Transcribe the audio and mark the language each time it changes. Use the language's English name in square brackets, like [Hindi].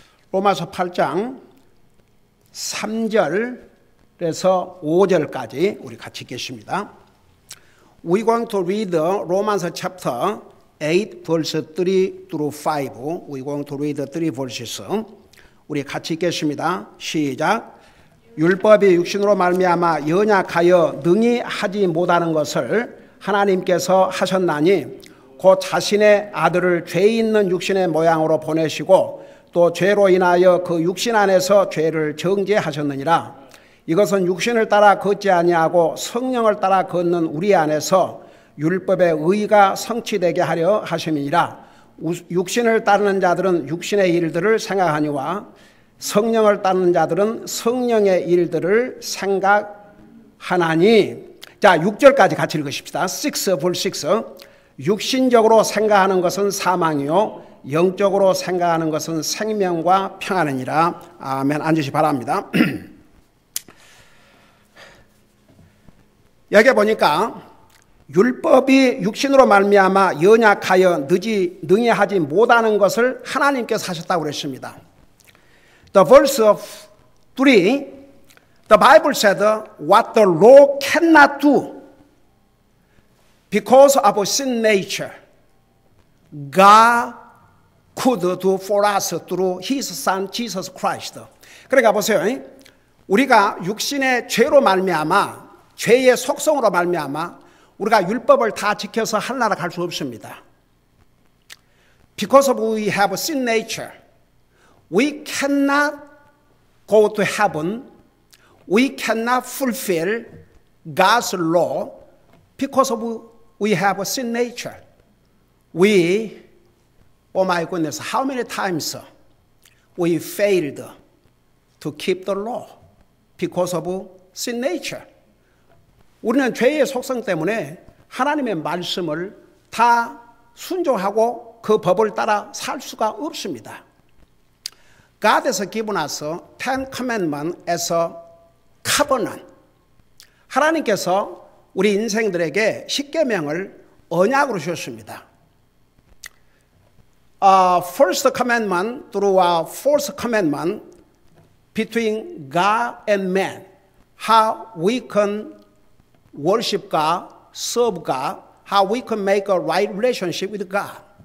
[Korean] 로마서 8장 3절에서 5절까지 우리 같이 읽겠습니다. [English] We're going to read Romans chapter 8, verse 3 through 5. We're going to read 3 verses. [Korean] 우리 같이 읽겠습니다. 시작. 율법이 육신으로 말미암아 연약하여 능히 하지 못하는 것을 하나님께서 하셨나니 곧 자신의 아들을 죄 있는 육신의 모양으로 보내시고 또 죄로 인하여 그 육신 안에서 죄를 정죄하셨느니라. 이것은 육신을 따라 걷지 아니하고 성령을 따라 걷는 우리 안에서 율법의 의가 성취되게 하려 하심이니라. 육신을 따르는 자들은 육신의 일들을 생각하니와 성령을 따르는 자들은 성령의 일들을 생각하나니. 자, 6절까지 같이 읽으십시다. [English] 6 verse 6. [Korean] 육신적으로 생각하는 것은 사망이요 영적으로 생각하는 것은 생명과 평안이니라. 아멘. 앉으시 바랍니다. 여기 보니까 율법이 육신으로 말미암아 연약하여 능히 하지 못하는 것을 하나님께서 하셨다고 그랬습니다. [English] The verse of 3, the Bible said, what the law cannot do because of sin nature, God could do for us through His Son Jesus Christ. [Korean] 그러니까 보세요. 우리가 육신의 죄로 말미암아 죄의 속성으로 말미암아 우리가 율법을 다 지켜서 하늘나라 갈 수 없습니다. [English] Because of we have sin nature, we cannot go to heaven. We cannot fulfill God's law because of we have sin nature. We, oh my goodness, how many times we failed to keep the law because of sin nature. [Korean] 우리는 죄의 속성 때문에 하나님의 말씀을 다 순종하고 그 법을 따라 살 수가 없습니다. [English] God has given us 10 commandments as a covenant. [Korean] 하나님께서 우리 인생들에게 십계명을 언약으로 주셨습니다. [English] First commandment through fourth commandment between God and man. How we can worship God, serve God, how we can make a right relationship with God.